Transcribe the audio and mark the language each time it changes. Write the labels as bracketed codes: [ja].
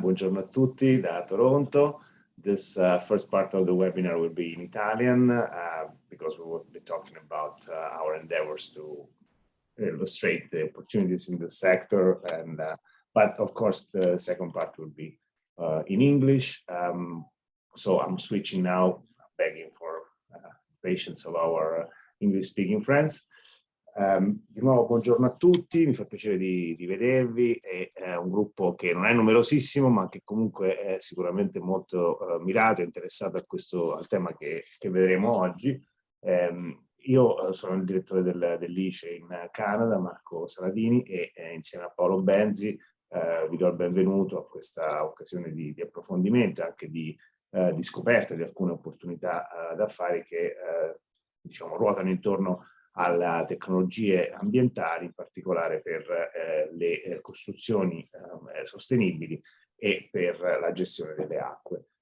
[it] Buongiorno a tutti da Toronto. [en] This first part of the webinar will be in Italian because we will be talking about our endeavors to illustrate the opportunities in the sector. But of course, the second part will be in English. So I'm switching now, begging for patience of our English-speaking friends. [it] Di nuovo buongiorno a tutti, mi fa piacere di vedervi. È un gruppo che non è numerosissimo ma che comunque è sicuramente molto mirato e interessato al tema che vedremo oggi. Io sono il direttore dell'ICE in Canada, Marco Saladini, e insieme a Paolo Benzi vi do il benvenuto a questa occasione di approfondimento e anche di scoperta di alcune opportunità d'affari che diciamo ruotano intorno alle tecnologie ambientali, in particolare per le costruzioni sostenibili e per la gestione delle acque.